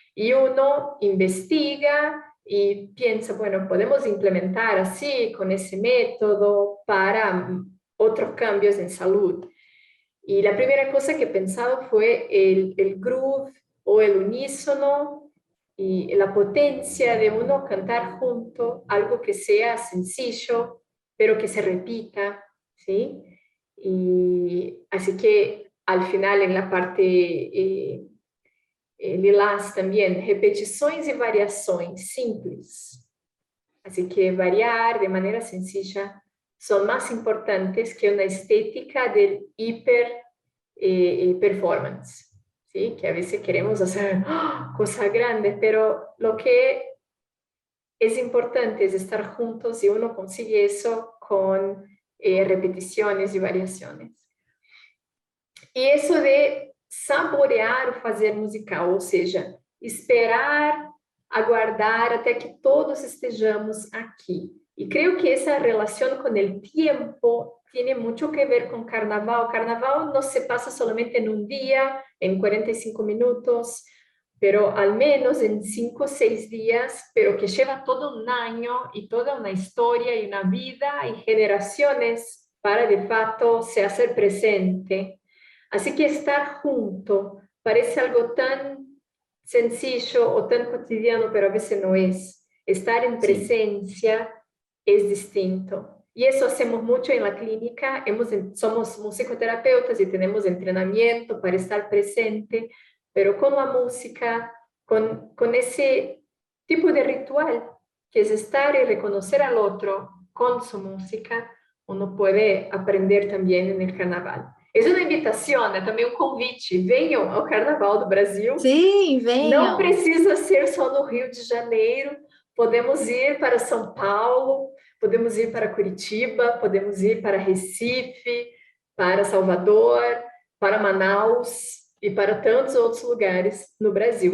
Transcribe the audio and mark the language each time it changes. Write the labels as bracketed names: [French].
[Spanish] Y uno investiga y piensa, bueno, podemos implementar así, con ese método, para otros cambios en salud. Y la primera cosa que he pensado fue el groove o el unísono, y la potencia de uno cantar junto, algo que sea sencillo, pero que se repita, ¿sí? Y así que al final en la parte lilás también, [Portuguese] repetições [Spanish] y [Portuguese] variações simples. [Spanish] Así que variar de manera sencilla son más importantes que una estética del hiper performance. ¿Sí? Que a veces queremos hacer cosas grandes, pero lo que es importante es estar juntos y uno consigue eso con repeticiones y variaciones. Y eso de saborear [Portuguese] o fazer musical, ou seja, esperar, aguardar até que todos estejamos aqui. [Spanish] Y creo que esa relación con el tiempo tiene mucho que ver con carnaval. Carnaval no se pasa solamente en un día, en 45 minutos, pero al menos en 5 o 6 días, pero que lleva todo un año y toda una historia y una vida y generaciones para de facto se hacer presente. Así que estar junto parece algo tan sencillo o tan cotidiano, pero a veces no es. Estar en presencia es distinto. Y eso hacemos mucho en la clínica. Somos musicoterapeutas y tenemos entrenamiento para estar presente, pero con la música, con ese tipo de ritual, que es estar y reconocer al otro con su música, uno puede aprender también en el carnaval. Es una invitación, [Portuguese] é também um convite. Venham ao Carnaval do Brasil. Sim, venham. Não precisa ser só no Rio de Janeiro. Podemos ir para São Paulo, podemos ir para Curitiba, podemos ir para Recife, para Salvador, para Manaus e para tantos outros lugares no Brasil.